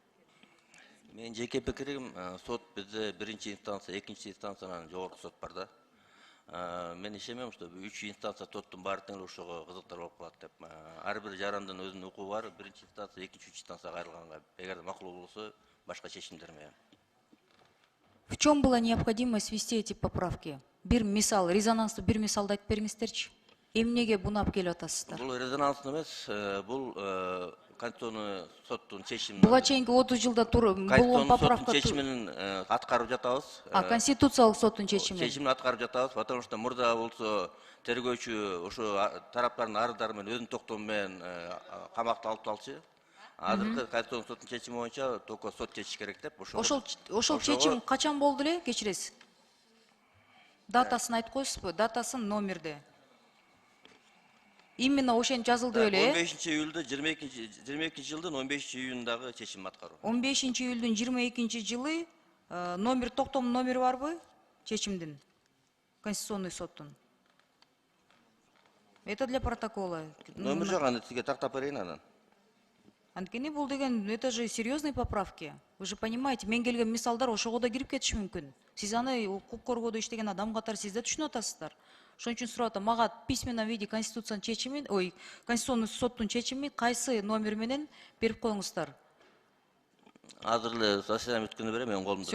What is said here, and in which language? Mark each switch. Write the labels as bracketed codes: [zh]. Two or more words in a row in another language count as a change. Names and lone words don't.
[ky] Мен жеке пикирим, сот бизде биринчи инстанция, экинчи инстанциянан жогорку сот бар да. Мен ишенем, что 3 инстанция соттун баары тең ошого кызыктар болуп калат деп. Ар бир жарандын өзүнүн укугу бар, биринчи инстанция, экинчи, үчүнчү инстанция кайрылганга. Эгер макул болсо, башка чечимдер менен. [ru] В чем была необходимость ввести эти поправки? [ky] Бир мисал, резонанстуу бир мисалды айтып бериңиздерчи. Эмнеге буну алып келип атасыздар? Бул резонанстуу эмес, бул конституционный соттун чечими. Буга чейинки 30 жылда болгон поправка чечимин аткарып жатабыз. Конституциялык соттун чечими. Чечимин аткарып жатабыз, [ru] потому что [ky] мурда болсо тергөөчү ошо тараптардын арыздары менен өзүнүн токтому менен камакта алып талчу. Азыркы конституциялык соттун чечими боюнча только сот чечиш керек деп. Ошол чечим качан болду эле? Кечиресиз. Датасын айтып коесузбу? Датасын, номерди. Именно ошентип жазылды эле. 15 июлда 22 жылдын 15 июнундагы чечим аткаруу. 15 июлдун 22 жылы номер, токтомдун номери барбы? Чечимдин. Конституционный соттун. [ru] Это для протокола. [ky] Номер жок, аны сизге тактап берейин анан. Анткени бул деген, [ru] это же серьезные поправки. Вы же понимаете, [ky] мен келген мисалдар ошого да кирип кетиши мүмкүн. Сиз аны укук коргоодо иштеген адам катары сиз да түшүнүп атасыздар. Ошон үчүн сурап атам, мага [ru] письменном виде [ky] конституциянын чечими, конституционный соттун чечими кайсы номер менен берип коюңуздар. Азыр эле заседание бүткөндө берем, менин колумда.